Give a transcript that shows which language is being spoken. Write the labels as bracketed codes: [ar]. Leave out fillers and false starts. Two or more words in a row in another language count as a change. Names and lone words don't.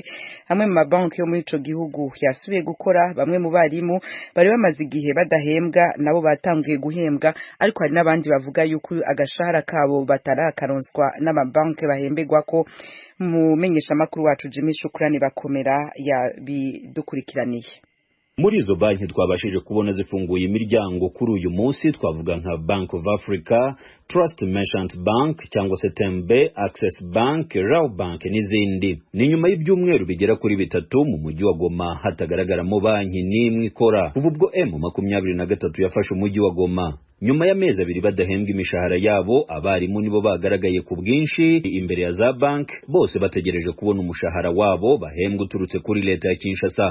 [rn] Hamwe mu mabanki yo muri ico gihugu yasubiye gukora, bamwe mu barimu bari bamaze igihe badahembwa nabo batangiye guhembwa, ariko hari n'abandi bavuga yuko agashahara kabo batarakaronswa n'amabanki bahembegwa ko. Mumenyesha makuru wacu Jimmy Shukrani Bakomera yabidukurikiraniye. [rw] Muri izo banki twabashije kubona zifunguye imiryango kuri uyu munsi, twavuga nka Bank of Africa, Trust Merchant Bank cyangwa se Tembe, Access Bank, Raw Bank n'izindi. Ni nyuma y'ibyumweru bigera kuri bitatu mu mujyi wa Goma hatagaragaramo banki n'imwe ikora. Kuva ubwo M23 yafashe umujyi wa Goma, nyuma y'amezi abiri badahembwa imishahara yabo, abarimu nibo bagaragaye ku bwinshi imbere ya za bank, bose bategereje kubona umushahara wabo bahembwa uturutse kuri leta ya Kinshasa.